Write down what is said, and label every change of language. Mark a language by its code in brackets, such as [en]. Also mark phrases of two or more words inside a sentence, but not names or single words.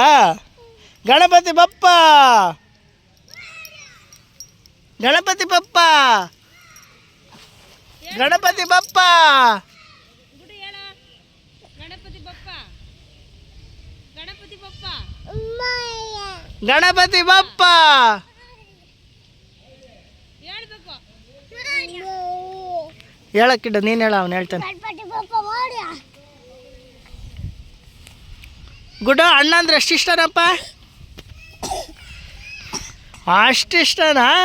[mr] गणपती बाप्पा, गणपती बाप्पा, गणपती बाप्पा. गणपती बाप्पा, गणपती बाप्पा, गणपती बाप्पा [kn] ಹೇಳ್ಬೇಕು. ಹೇಳಕ್ಕಿಡ್ಡ, ನೀನು ಹೇಳ, ಅವನು ಹೇಳ್ತಾನೆ. ಗುಡ್ಡ ಅಣ್ಣ ಅಂದ್ರೆ ಎಷ್ಟು ಇಷ್ಟನಪ್ಪ? ಅಷ್ಟಿಷ್ಟನಾ?